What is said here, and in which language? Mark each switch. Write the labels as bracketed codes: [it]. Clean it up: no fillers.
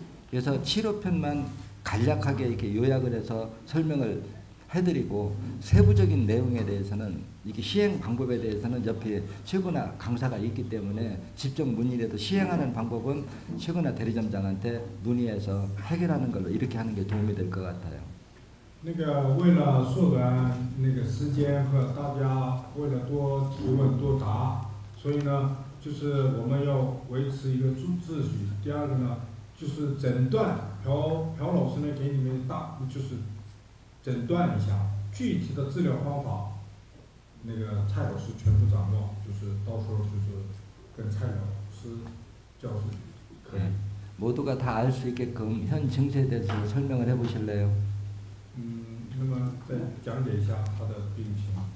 [ko] 그래서 치료편만 간략하게 이렇게 요약을 해서 설명을 해드리고 세부적인 내용에 대해서는 이게 시행 방법에 대해서는 옆에 최고나 강사가 있기 때문에 직접 문의라도 시행하는 방법은 최고나 대리점장한테 문의해서 해결하는 걸로 이렇게 하는 게 도움이 될 것 같아요. [zh] 那个为了缩短那个时间和大家为了多提问多答，所以呢，就是我们要维持一个秩序。第二个呢，就是诊断，朴老师呢给你们就是诊断一下具体的治疗方法，那个蔡老师全部掌握，就是到时候就是跟蔡老师教授可以。 [ko] 모두가 다 알 수 있게끔 현 증세에 대해서 설명을 해보실래요? [zh] 那么再讲解一下他的病情。